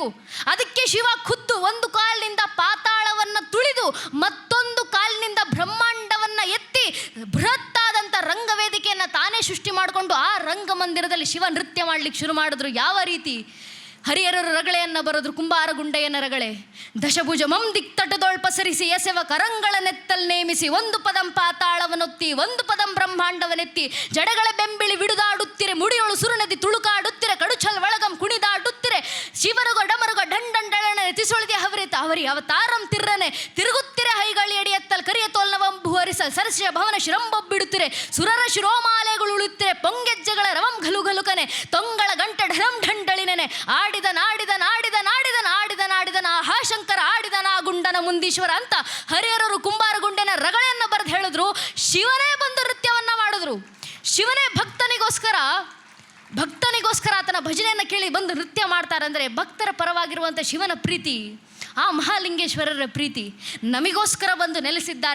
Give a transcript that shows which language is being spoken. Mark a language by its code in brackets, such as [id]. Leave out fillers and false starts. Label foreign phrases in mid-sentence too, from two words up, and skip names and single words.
[kn] ಅದಕ್ಕೆ ಶಿವ ಖುದ್ದು ಒಂದು ಕಾಲಿನಿಂದ ಪಾತಾಳವನ್ನು ತುಳಿದು ಮತ್ತೊಂದು ಕಾಲಿನಿಂದ ಬ್ರಹ್ಮಾಂಡವನ್ನು ಎತ್ತಿ ಬೃಹತ್ತಾದಂಥ ರಂಗವೇದಿಕೆಯನ್ನು ತಾನೇ ಸೃಷ್ಟಿ ಮಾಡಿಕೊಂಡು ಆ ರಂಗಮಂದಿರದಲ್ಲಿ ಶಿವ ನೃತ್ಯ ಮಾಡಲಿಕ್ಕೆ ಶುರು ಮಾಡಿದ್ರು. ಯಾವ ರೀತಿ? ಹರಿಹರರು ರಗಳೆಯನ್ನು ಬರೆದ್ರು. ಕುಂಬಾರಗುಂಡೆಯನ ರಗಳೆ ದಶಭುಜ ಮಂ ದಿಕ್ತಟದೊಳ್ ಪಸರಿಸಿ ಎಸೆವ ಕರಂಗಳ ನೆತ್ತಲ್ ನೇಮಿಸಿ ಒಂದು ಪದಂ ಪಾತಾಳವನೊತ್ತಿ ಒಂದು ಪದಂ ಬ್ರಹ್ಮಾಂಡವನೆತ್ತಿ ಜಡಗಳ ಬೆಂಬಿಳಿ ಬಿಡುದಾಡುತ್ತಿರೆ ಮುಡಿಯೊಳು ಸುರುನದಿ ತುಳುಕಾಡುತ್ತಿರೆ ಕಡುಚಲ್ ಒಳಗಂ ಕುಣಿದಾಡುತ್ತಿರೆ ಶಿವರುಗ ಡಮರುಗ ಢಂಡಂಡಳನೆ ತಿಸೊಳಿದೆ ಅವರಿ ಅವತಾರಂ ತಿರ್ರನೆ ತಿರುಗುತ್ತಿರೆ ಹೈಗಳಿ ಎಡಿಯತ್ತಲ್ ಕರಿಯ ತೋಲ್ನವಂಬು ಹರಿಸಲ್ ಸರಸ್ಯ ಭವನ ಶಿರಂಬೊಬ್ಬಿಡುತ್ತಿರೆ ಸುರರ ಶಿರೋಮಾಲೆಗಳು ಉಳುತ್ತಿರೆ ಪೊಂಗೆಜ್ಜೆಗಳ ರವಂ ಗಲುಗಲುಕನೆ ತೊಂಗಳ ಗಂಟೆ ಢರಂ ಢಂಡಳಿನೆನೆ ಆಡಿದ ನಾಡಿದ ನಾಡಿದ ನಾಡಿದ ನಾಡಿದ ನಾಡಿದನ ಆಹಾಶಂಕರ ಆಡಿದನ ಗುಂಡನ ಮುಂದೀಶ್ವರ ಅಂತ ಹರಿಹರರು ಕುಂಬಾರಗುಂಡನ ರಗಳೆಯನ್ನು ಬರೆದು ಹೇಳಿದ್ರು. ಶಿವನೇ ಬಂದು ನೃತ್ಯವನ್ನು ಮಾಡಿದ್ರು. ಶಿವನೇ ಭಕ್ತನಿಗೋಸ್ಕರ ಆತನ ಭಜನೆಯನ್ನು ಕೇಳಿ ಬಂದು ನೃತ್ಯ ಮಾಡ್ತಾರಂದರೆ ಭಕ್ತರ ಪರವಾಗಿರುವಂಥ ಶಿವನ ಪ್ರೀತಿ, ಆ ಮಹಾಲಿಂಗೇಶ್ವರರ ಪ್ರೀತಿ ನಮಗೋಸ್ಕರ ಬಂದು ನೆಲೆಸಿದ್ದಾರೆ.